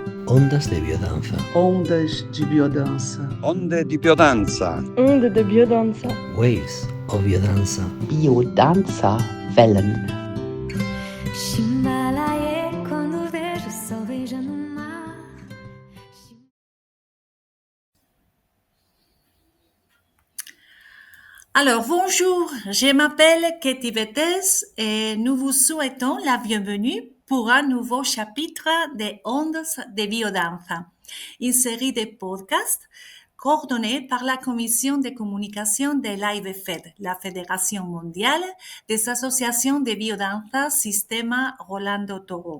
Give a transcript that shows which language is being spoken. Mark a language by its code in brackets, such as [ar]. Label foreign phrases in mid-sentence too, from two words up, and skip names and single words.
[es] Ondas de biodanza. [pt] Ondas de biodança. [it] Onde di biodanza. [fr] Onde de biodanza. [en] Waves of biodanza. [de] Biodanza Wellen. [pt] Shimbalaie quando vejo o sol veja no mar. [fr] Alors, bonjour, je m'appelle Katie Vettes et nous vous souhaitons la bienvenue pour un nouveau chapitre des Ondes de Biodanza, une série de podcasts coordonnée par la Commission de communication de l'AIVFED, la Fédération mondiale des associations de biodanza Sistema Rolando Toro.